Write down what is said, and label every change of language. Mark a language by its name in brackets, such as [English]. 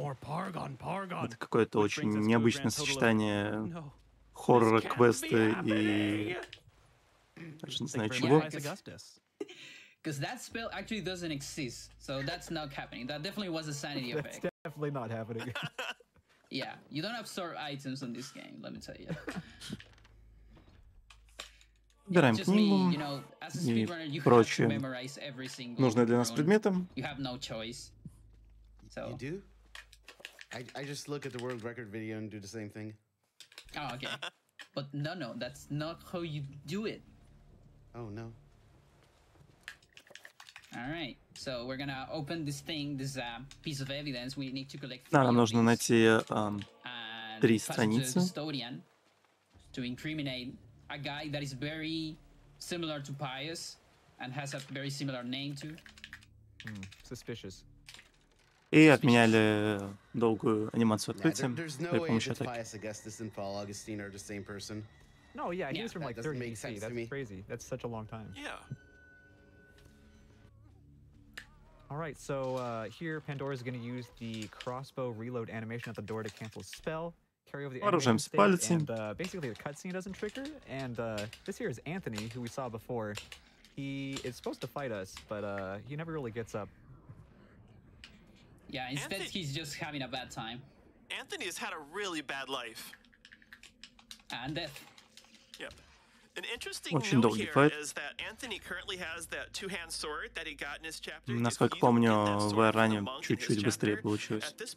[Russian] Это какое-то очень необычное сочетание хоррора, квеста и... Даже не знаю чего. [English] Because that spell actually doesn't exist, so that's not happening. That definitely was a sanity effect. That's definitely not happening. Yeah, you don't absorb items in this game, let me tell you. [Russian] Выбираем книгу и прочие нужные для нас предметы. [English] You have no choice. So. You do? I just look at the world record video and do the same thing. Oh, okay. But no, that's not how you do it. Oh, no. All right, so we're gonna open this thing, this piece of evidence. We need to collect. [Russian] Да, нам нужно найти 3 страницы. [English] To incriminate a guy that is very similar to Pius and has a very similar name too. Suspicious. [Russian] И отменяли долгую анимацию открытия при помощи атаки. [English] No, yeah, he was from like 30 BC. That's crazy. That's such a long time. Yeah. All right, so here Pandora is going to use the crossbow reload animation at the door to cancel spell, carry over the animation state, and basically the cutscene doesn't trigger. And this here is Anthony, who we saw before. He is supposed to fight us, but he never really gets up. Yeah, instead he's just having a bad time. Anthony has had a really bad life. And death. Yep. An interesting note here is that Anthony currently has that two-hand sword that he got in his chapter. [Russian] Насколько помню, в Иране чуть-чуть быстрее получилось.